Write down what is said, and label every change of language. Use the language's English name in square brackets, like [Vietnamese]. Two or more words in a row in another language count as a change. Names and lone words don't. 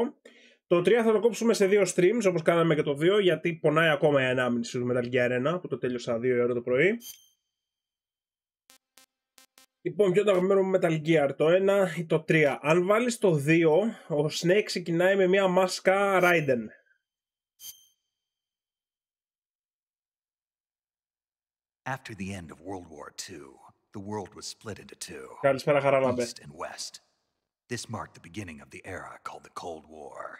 [Greek] Το 3 θα το κόψουμε σε 2 streams, όπως κάναμε και το 2, γιατί πονάει ακόμα η ανάμνηση του Metal Gear 1, που το τέλειωσα 2 η ώρα το πρωί. Λοιπόν, ποιο το αγαπημένο μου Metal Gear, το 1 ή το 3. Αν βάλεις το 2, ο Snake ξεκινάει με μια μάσκα Raiden. [English] After the end of World War II, the world was split into two, [Greek] Καλησπέρα, Χαραλάμπε. [English] East and West. This marked the beginning of the era called the Cold War.